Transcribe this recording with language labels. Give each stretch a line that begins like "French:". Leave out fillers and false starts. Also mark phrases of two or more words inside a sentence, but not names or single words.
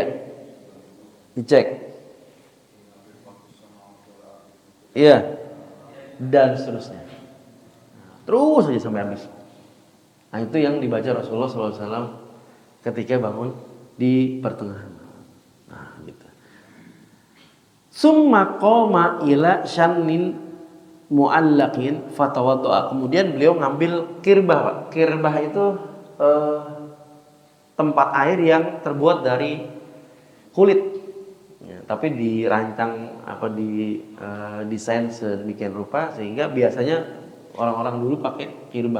Indonesian: Dicek. Iya. Dan seterusnya. Terus aja sampai habis. Nah, itu yang dibaca Rasulullah SAW ketika bangun di pertengahan. Nah, gitu.
Arabic: ثم قام إلى شن معلق فتوضأ.
Indonesian: Kemudian beliau ngambil kirbah. Kirbah itu tempat air yang terbuat dari kulit ya, tapi dirancang desain sedemikian rupa sehingga biasanya orang-orang dulu pakai kirbah.